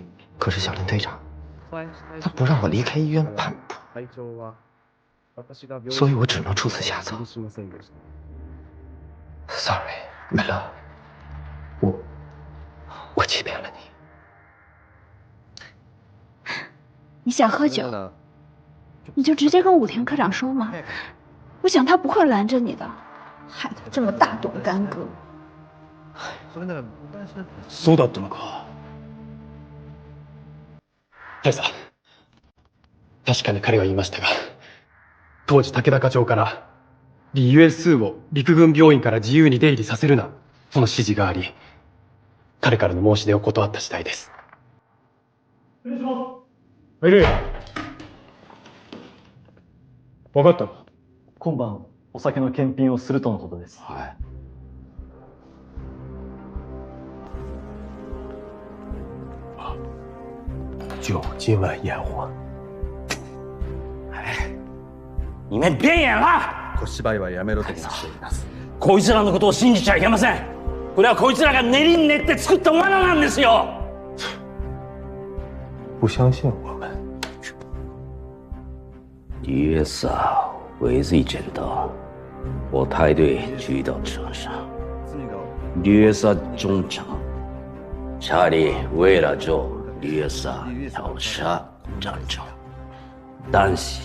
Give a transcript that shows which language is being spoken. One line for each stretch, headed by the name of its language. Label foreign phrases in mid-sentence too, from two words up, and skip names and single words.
Chinese: 可是小林队长他不让我离开医院半步，所以我只能出此下策。Sorry， 美乐，我欺骗了你。你想喝酒，你就直接跟武田科长说嘛。我想他不会拦着你的，害得这么大动干戈。
Japanese: そうだったのか。大佐、確かに彼は言いましたが、当時武田課長から李USを陸軍病院から自由に出入りさせるな、その指示があり、彼からの申し出を断った次第です。失礼します。はい、分かった。今晩お酒の検品をするとのことです。はい。
Chinese: 就今晚验货。哎，你们别演了！
Japanese: 小芝居はやめろと申しています。こいつらのことを信じちゃいけません。これはこいつらが練りに練って作った罠なんですよ。
Chinese: 不相信我们。李月嫂尾随见到我带队去到车上，李月嫂中枪，查理为了救李月嫂跳下战场，但是